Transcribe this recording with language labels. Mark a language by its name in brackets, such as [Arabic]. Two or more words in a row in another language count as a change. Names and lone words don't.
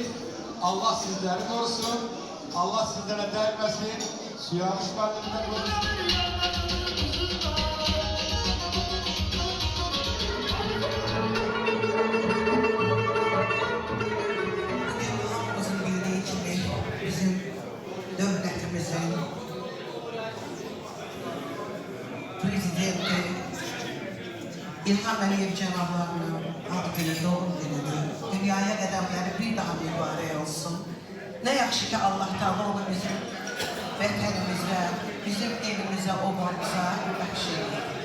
[Turkish] Allah sizleri korusun, Allah sizlere değmesin, suya düşmanlığından korusun. Halkımızın bildiği gibi [Azerbaijani] bizim devletimizin prezidenti İlham Əliyev cənablarının ad günü, doğum günüdür. Dünyaya qədəmləri bir daha mübarək olsun. Ne yaxşı ki Allah Teala onu bizim vətənimizə, bizim evimizə, obamıza bəxş edir.